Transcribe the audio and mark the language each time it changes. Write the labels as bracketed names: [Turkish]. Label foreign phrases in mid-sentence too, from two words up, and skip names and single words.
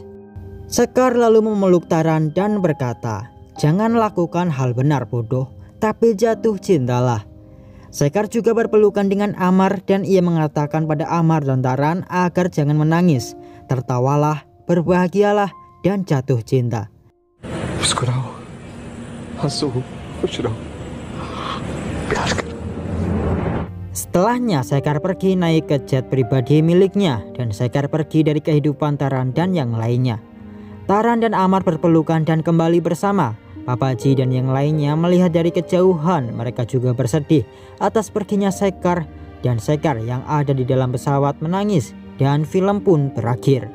[Indonesian] Sekar lalu memeluk Taran dan berkata, jangan lakukan hal benar bodoh, tapi jatuh cintalah. Sekar juga berpelukan dengan Amar dan ia mengatakan pada Amar dan Taran agar jangan menangis, tertawalah, berbahagialah dan jatuh cinta. [Hindi] मुस्कुराओ, हंसो, खुश रहो, प्यार करो. [Indonesian] Setelahnya Sekar pergi naik ke jet pribadi miliknya dan Sekar pergi dari kehidupan Taran dan yang lainnya. Taran dan Amar berpelukan dan kembali bersama. Papaji dan yang lainnya melihat dari kejauhan. Mereka juga bersedih atas perginya Sekar dan Sekar yang ada di dalam pesawat menangis dan film pun berakhir.